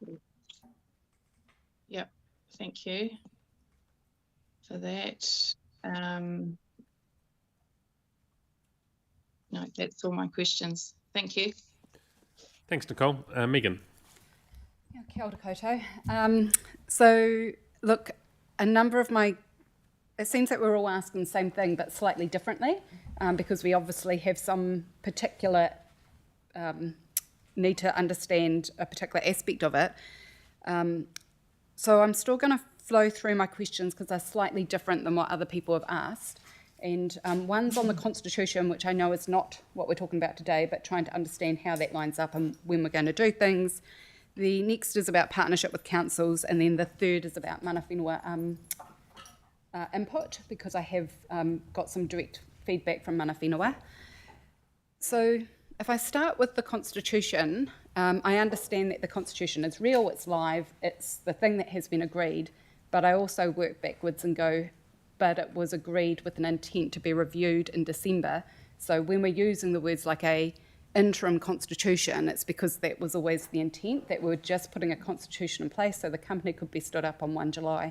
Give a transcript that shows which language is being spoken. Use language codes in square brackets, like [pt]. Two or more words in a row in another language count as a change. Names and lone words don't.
[en] Yep, thank you for that. No, that's all my questions. Thank you. Thanks, Nicole. Megan. Yeah, [mi] kia ora koutou. [en] So, look, a number of it seems that we're all asking the same thing, but slightly differently, because we obviously have some particular need to understand a particular aspect of it. So I'm still going to flow through my questions because they're slightly different than what other people have asked. And one's on the Constitution, which I know is not what we're talking about today, but trying to understand how that lines up and when we're going to do things. The next is about partnership with councils, and then the third is about [mi] mana whenua [en] input, because I have got some direct feedback from [mi] mana whenua. [en] So if I start with the Constitution, I understand that the Constitution is real, it's live, it's the thing that has been agreed, but I also work backwards and go, but it was agreed with an intent to be reviewed in December. So when we're using the words like a interim constitution, it's because that was always the intent, that we were just putting a constitution in place so the company could be stood up on 1 July.